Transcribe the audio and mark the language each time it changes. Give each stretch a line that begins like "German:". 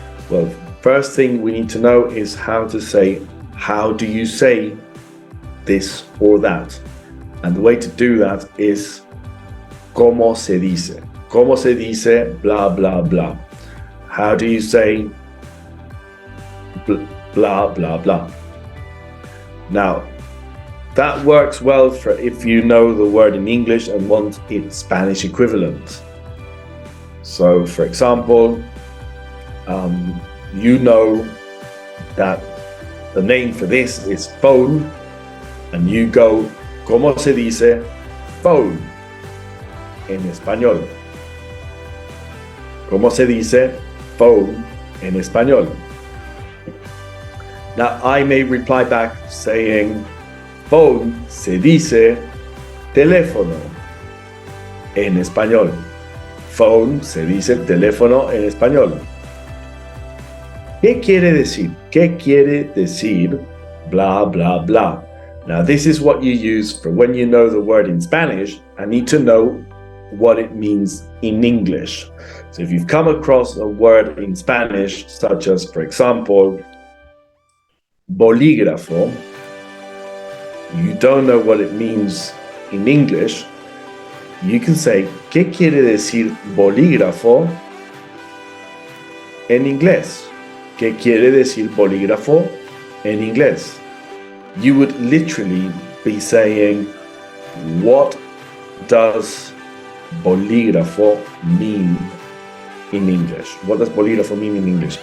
English: Well, first thing we need to know is how to say, how do you say this or that? And the way to do that is
Spanish: ¿cómo se dice? ¿Cómo se dice blah, blah, blah?
English: How do you say blah, blah, blah? Now, that works well for if you know the word in English and want its Spanish equivalent. So, for example, you know that the name for this is phone, and you go,
Spanish: ¿cómo se dice phone en español? ¿Cómo se dice phone en español?
English: Now, I may reply back saying, phone
Spanish: se dice teléfono en español. Phone se dice teléfono en español. ¿Qué quiere decir? ¿Qué quiere decir blah, blah, blah?
English: Now, this is what you use for when you know the word in Spanish and need to know what it means in English. So if you've come across a word in Spanish, such as, for example, bolígrafo, you don't know what it means in English, you can say,
Spanish: ¿qué quiere decir bolígrafo en inglés? ¿Qué quiere decir bolígrafo en inglés?
English: You would literally be saying, what does bolígrafo mean in English? What does bolígrafo mean in English?